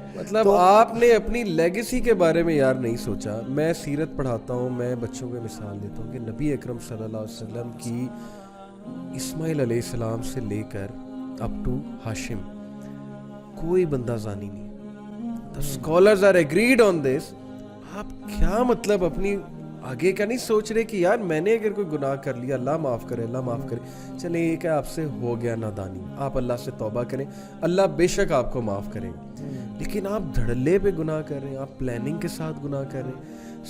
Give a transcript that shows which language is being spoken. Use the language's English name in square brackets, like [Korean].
[Urdu] مطلب آپ نے اپنی لیگیسی کے بارے میں یار نہیں سوچا. میں سیرت پڑھاتا ہوں، میں بچوں کو مثال دیتا ہوں کہ نبی اکرم صلی اللہ علیہ وسلم کی اسماعیل علیہ السلام سے لے کر اپ ٹو ہاشم کوئی بندہ زانی نہیں. [English] The scholars are agreed on this. [Urdu] آپ کیا مطلب اپنی آگے کا نہیں سوچ رہے کہ یار میں نے اگر کوئی گناہ کر لیا اللہ معاف کرے، اللہ معاف کرے، چلیں یہ کہ آپ سے ہو گیا نادانی، آپ اللہ سے توبہ کریں، اللہ بے شک آپ کو معاف کرے گا. لیکن آپ دھڑلے پہ گناہ کر رہے ہیں، آپ پلاننگ کے ساتھ گناہ کر رہے ہیں.